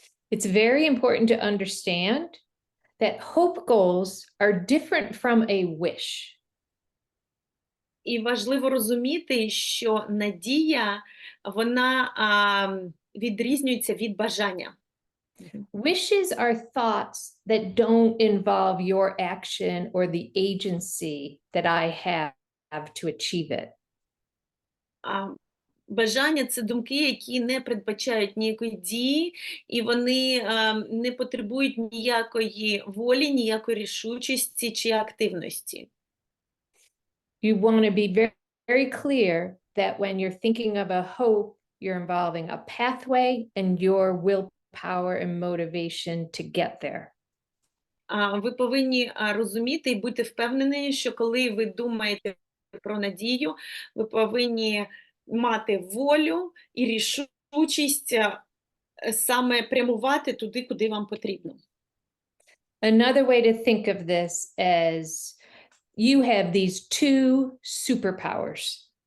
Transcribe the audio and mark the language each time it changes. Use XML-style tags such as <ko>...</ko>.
<en>It's very important to understand that hope goals are different from a wish.</en> <uk>І важливо розуміти, що надія, вона відрізнюється від бажання.</uk> <en>Wishes are thoughts that don't involve your action or the agency that I have to achieve it.</en> <uk>Бажання – це думки, які не передбачають ніякої дії, і вони не потребують ніякої волі, ніякої рішучості чи активності.</uk> <en>You want to be very, very clear that when you're thinking of a hope, you're involving a pathway and your willpower and motivation to get there.</en> <uk>Ви повинні розуміти і бути впевнені, що коли ви думаєте про надію, ви повинні мати волю і рішучість саме прямувати туди, куди вам потрібно.</uk> <en>Another way to think of this is you have these two superpowers.</en>